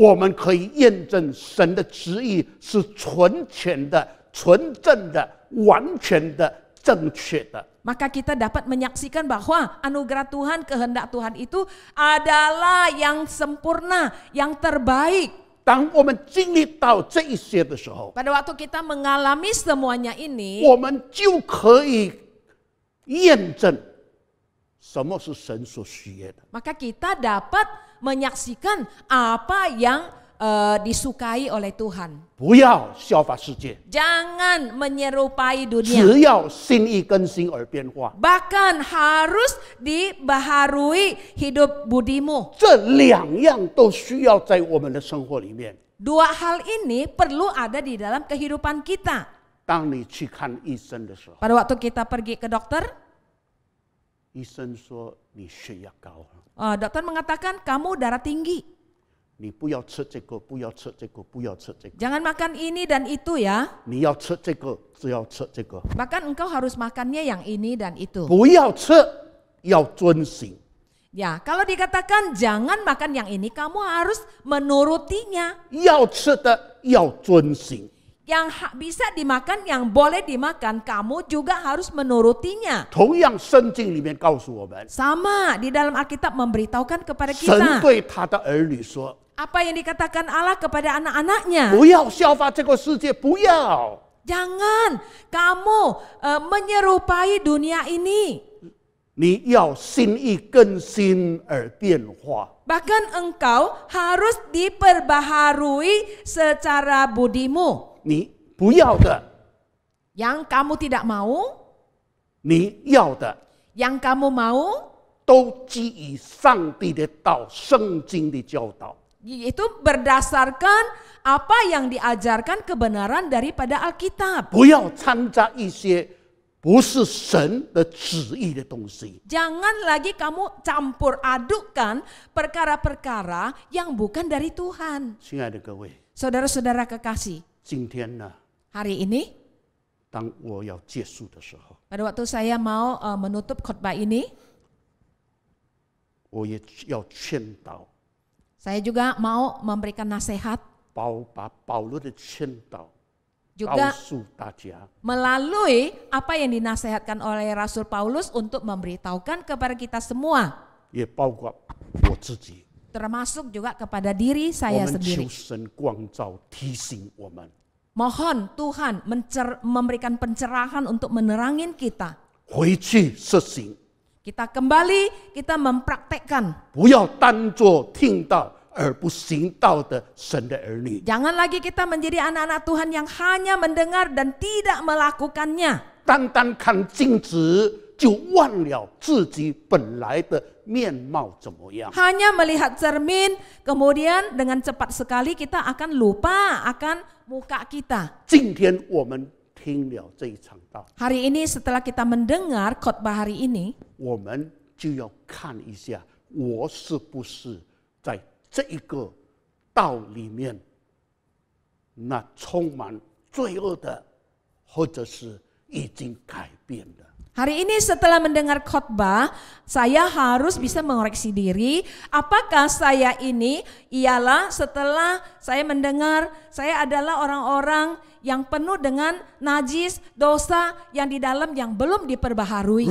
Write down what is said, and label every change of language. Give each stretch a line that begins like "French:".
Chinese: 我们可以验证神的旨意是纯全的、纯正的、完全的、正确的。
Indonesian: Maka kita dapat menyaksikan bahwa anugerah Tuhan, kehendak Tuhan itu adalah yang sempurna, yang terbaik.
Chinese: 当我们经历到这一些的时候，
Indonesian: Pada waktu kita mengalami semuanya ini,
Chinese: 我们就可以验证什么是神所需要的。
Indonesian: maka kita dapat menyaksikan apa yang disukai oleh Tuhan.
Chinese: 不要效法世界，
Indonesian: Jangan menyerupai dunia.
Chinese: 只要心意更新而变化。
Indonesian: Bahkan harus dibaharui hidup budimu.
Chinese: 这两样都需要在我们的生活里面。
Indonesian: Dua hal ini perlu ada di dalam kehidupan kita.
Chinese: 当你去看医生的时候，
Indonesian: Pada waktu kita pergi ke dokter,
Chinese: 医生说你血压高，
Indonesian: dokter mengatakan kamu darah tinggi.
Chinese: 你不要吃这个，不要吃这个，不要吃这个，
Indonesian: Jangan makan ini dan itu ya.
Chinese: 你要吃这个，只要吃这个，
Indonesian: Bahkan engkau harus makannya yang ini dan itu.
Chinese: 不要吃，要遵行。
Indonesian: Ya, kalau dikatakan jangan makan yang ini, kamu harus menurutinya.
Chinese: 要吃的要遵行。
Indonesian: Yang bisa dimakan, yang boleh dimakan, kamu juga harus menurutinya.
Chinese: 同样，圣经里面告诉我们，
Indonesian: Sama di dalam Alkitab memberitahukan kepada
Chinese: 神
Indonesian: kita
Chinese: 对他的儿女说
Indonesian: apa yang dikatakan Allah kepada anak-anaknya.
Chinese: 不要效法这个世界，不要。
Indonesian: Jangan kamu menyerupai dunia ini.
Chinese: 你要心意更新而变化。
Indonesian: Bahkan engkau harus diperbaharui secara budimu.
Chinese: 你不要的，
Indonesian: Yang kamu tidak mau,
Chinese: 你要的，
Indonesian: yang kamu mau,
Chinese: 都基于上帝的道、圣经的教导。
Indonesian: itu berdasarkan apa yang diajarkan kebenaran daripada Alkitab.
Chinese: 不要掺杂一些不是神的旨意的东西。
Indonesian: Jangan lagi kamu campur adukkan perkara-perkara yang bukan dari Tuhan.
Chinese: 亲爱的各位，
Indonesian: Saudara-saudara kekasih,
Chinese: 今天呢，
Indonesian: hari ini
Chinese: 当我要结束的时候，
Indonesian: pada waktu saya mau menutup khotbah ini,
Chinese: 我也要劝导，
Indonesian: saya juga mau memberikan nasihat
Chinese: 把保罗的劝导告
Indonesian: juga
Chinese: 诉大家。
Indonesian: melalui apa yang dinasehatkan oleh Rasul Paulus untuk memberitahukan kepada kita semua,
Chinese: 也包括我自己，
Indonesian: termasuk juga kepada diri
Chinese: 我
Indonesian: saya
Chinese: 们
Indonesian: sendiri.
Chinese: 求神光照提醒我们，
Indonesian: Mohon Tuhan memberikan pencerahan untuk menerangin kita.
Chinese: 回去实行，
Indonesian: Kita kembali, kita mempraktekkan.
Chinese: 不要当作听到而不行道的神的儿女。
Indonesian: Jangan lagi kita menjadi anak-anak Tuhan yang hanya mendengar dan tidak melakukannya.
Chinese: 单单看镜子就忘了自己本来的面貌怎么样。
Indonesian: Hanya melihat cermin, kemudian dengan cepat sekali kita akan lupa akan muka kita.
Chinese: 今天我们听了这一场道，
Indonesian: Hari ini setelah kita mendengar khotbah hari ini,
Chinese: 我们就要看一下，我是不是在这一个道里面，那充满罪恶的，或者是已经改变的。
Indonesian: Hari ini setelah mendengar khotbah, saya harus bisa mengoreksi diri. Apakah saya ini ialah setelah saya mendengar saya adalah orang-orang yang penuh dengan najis, dosa yang di dalam yang belum diperbaharui.